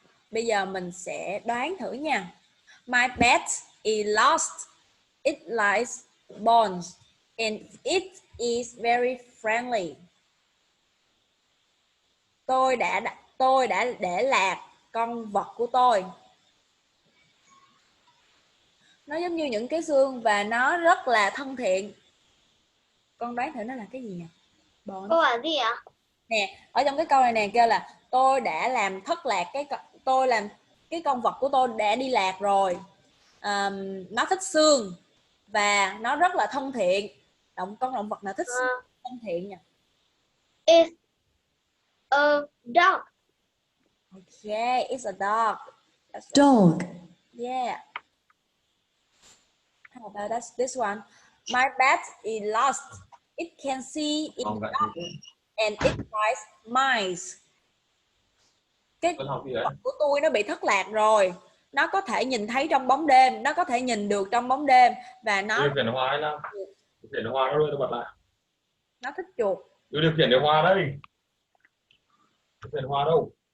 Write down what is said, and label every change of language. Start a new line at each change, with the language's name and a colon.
Vietnamese: Bây giờ mình sẽ đoán thử nha.
English: My pet is lost. It likes bones and it is very friendly.
Vietnamese: Tôi đã để lạc con vật của tôi. Nó giống như những cái xương và nó rất là thân thiện. Con đoán thử nó là cái gì nè? Câu hỏi gì ạ? Nè, ở trong cái câu này nè kêu là tôi đã làm thất lạc cái con vật của tôi đã đi lạc rồi. Nó thích xương và nó rất là thân thiện. Con động vật nào thích xương thân thiện nhỉ?
English: It's a dog. Okay, it's a dog. Dog. Yeah. How about this one? My pet is lost. It can see in the dark and it likes mice.
Vietnamese: Cái vật của tôi nó bị thất lạc rồi. Nó có thể nhìn thấy trong bóng đêm, nó có thể nhìn được trong bóng đêm và nó điều khiển điều hòa nào? Điều khiển điều hòa đâu, tôi bật lại. Nó thích chuột. Điều khiển điều hòa đây. Điều khiển điều hòa đâu?